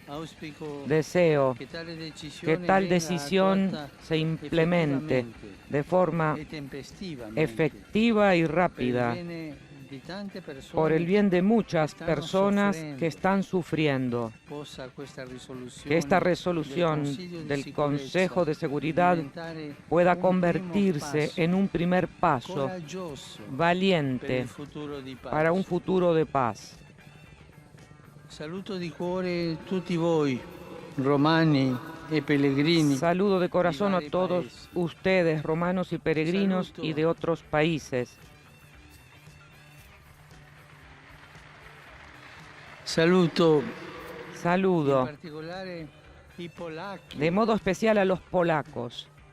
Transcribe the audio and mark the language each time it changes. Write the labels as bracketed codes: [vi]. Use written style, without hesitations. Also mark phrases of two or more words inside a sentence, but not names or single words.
[es] Deseo que tal decisión se implemente de forma efectiva y rápida por el bien de muchas personas que están sufriendo. Que esta resolución del Consejo de Seguridad pueda convertirse en un primer paso valiente para un futuro de paz. [it] Saluto di cuore tutti voi, romani e pellegrini. [es] Saludo de corazón a todos ustedes, romanos y peregrinos y de otros países. Saludo de modo especial a los polacos.